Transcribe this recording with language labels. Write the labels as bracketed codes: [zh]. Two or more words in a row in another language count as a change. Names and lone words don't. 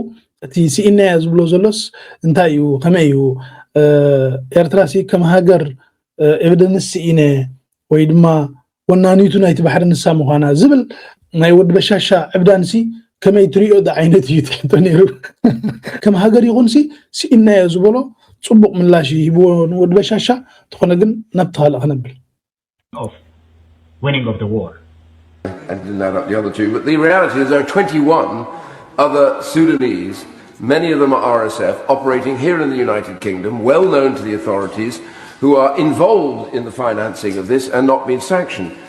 [ti] እቲ ሲኢና ዝብሎ ዘሎስ እንታይ እዩ ከመይ እዩ ኤርትራ ሲ ከም ሃገር ኤቪደንስ ሲኢነ ወይ ድማ ወናኒቱ ናይቲ ባሕሪ ንሳ ምዃና ዝብል ናይ ወዲ በሻሻ ዕብዳንሲ ከመይ ትሪኦ ዳ ዓይነት እዩ ትሕቶ ነይሩ ከም ሃገር ይኹንሲ ሲኢና ዝብሎ ጽቡቕ ምላሽ ይህብዎ ንወዲ በሻሻ ትኾነ ግን ናብቲ ካልእ ክነብል [en] winning of the war. And didn't add up the other two, but the reality is there are 21 other Sudanese, many of them are RSF, operating here in the United Kingdom, well known to the authorities, who are involved in the financing of this and not being sanctioned.